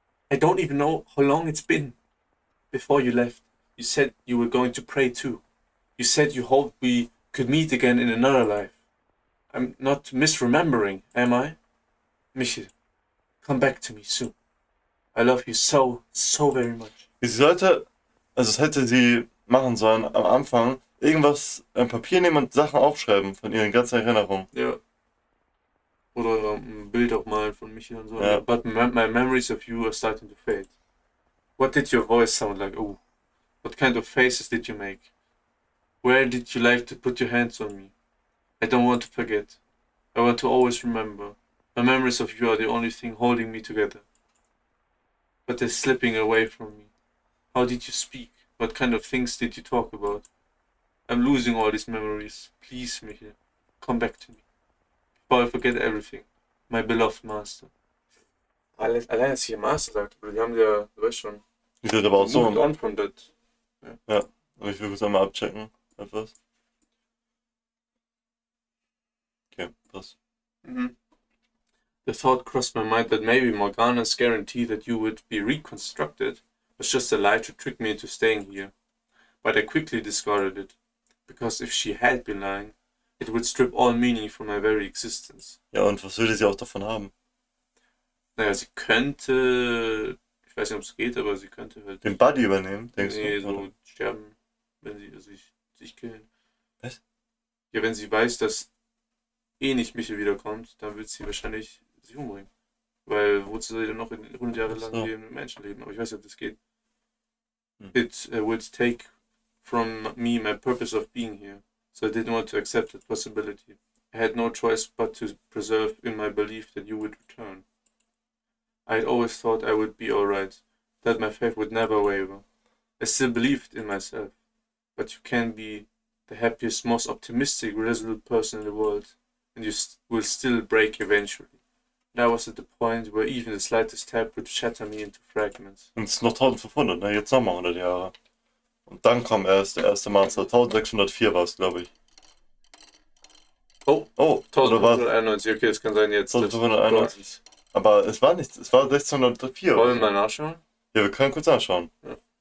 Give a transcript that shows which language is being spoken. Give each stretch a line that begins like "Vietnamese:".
English: I don't even know how long it's been. Before you left, you said you were going to pray too. You said you hoped we could meet again in another life. I'm not misremembering, am I? Michel, come back to me soon. I love you so, so very much.
German: Sie sollte, also das hätte sie machen sollen am Anfang, irgendwas, ein Papier nehmen und Sachen aufschreiben von ihren ganzen Erinnerungen. Ja. Oder ein Bild auch mal von Michel und so. Ja.
English: But my memories of you are starting to fade. What did your voice sound like? Oh, what kind of faces did you make? Where did you like to put your hands on me? I don't want to forget. I want to always remember. My memories of you are the only thing holding me together. But they're slipping away from me. How did you speak? What kind of things did you talk about? I'm losing all these memories. Please, Michel, come back to me. Before I forget everything. My beloved master.
German: Allein, dass hier Master sagt, aber die haben ja, du weißt schon, Die wird aber auch so.
English: moved on from that.
German: Aber ich will kurz einmal abchecken. Etwas. Okay, passt.
English: The thought crossed my mind that maybe Morgana's guarantee that you would be reconstructed was just a lie to trick me into staying here. But I quickly discarded it, because if she had been lying, it would strip all meaning from my very existence.
German: Ja, und was würde sie auch davon haben? Naja, sie könnte, ich weiß nicht, ob es geht, aber sie könnte halt Den Buddy übernehmen, denkst nee, du? so sterben, wenn sie sich killen. Was? Ja, wenn sie weiß, dass eh nicht Michel wiederkommt, dann wird sie wahrscheinlich sich umbringen. Weil wozu soll sie denn noch in 100 Jahre lang So. leben, mit Menschen leben? Aber ich weiß nicht, ob das geht. Hm.
English: It would take from me my purpose of being here. So I didn't want to accept that possibility. I had no choice but to preserve in my belief that you would return. I had always thought I would be alright, that my faith would never waver. I still believed in myself, but you can be the happiest, most optimistic, resolute person in the world, and you will still break eventually. And I was at the point where even the slightest tap would shatter me into fragments.
German: Und es ist noch 1500, ne? Jetzt nochmal 100 Jahre. Und dann kommt erst der erste Master. 1604 war es, glaube ich. Oh, Oh, oder war 1591, okay, das kann sein jetzt. 1591. Aber es war nichts, es war 1604. Wollen wir mal nachschauen? Ja, wir können kurz anschauen. Ja.